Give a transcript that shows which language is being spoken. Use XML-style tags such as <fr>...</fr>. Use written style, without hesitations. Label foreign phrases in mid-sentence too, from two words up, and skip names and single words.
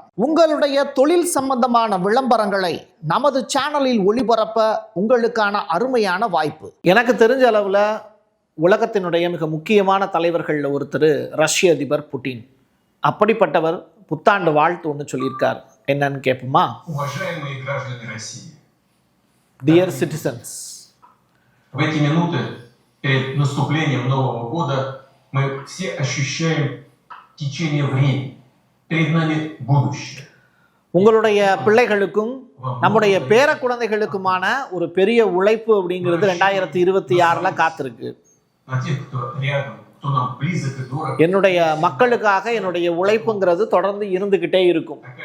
<ta>உங்களுடைய தொழில் சம்பந்தமான விளம்பரங்களை நமது சேனலில் ஒளிபரப்ப உங்களுக்கான அருமையான வாய்ப்பு. எனக்கு தெரிஞ்ச அளவில் உலகத்தினுடைய மிக முக்கியமான தலைவர்களில் ஒருத்தர் ரஷ்ய அதிபர் புட்டின். அப்படிப்பட்டவர் புத்தாண்டு வாழ்த்து ஒன்று சொல்லியிருக்கார். என்னன்னு கேட்போமா?</ta> <en>Dear citizens,</en> <ru>в эти минуты перед наступлением Нового года мы все ощущаем течение времени. Перед нами будущее.</ru> <ta>உங்களுடைய பிள்ளைகளுக்கும் நம்முடைய பேர குழந்தைகளுக்குமான ஒரு பெரிய உழைப்பு அப்படிங்கிறது 2026 காத்திருக்கு. என்னுடைய மக்களுக்காக என்னுடைய உழைப்புங்கிறது தொடர்ந்து இருந்துகிட்டே இருக்கும்.</ta>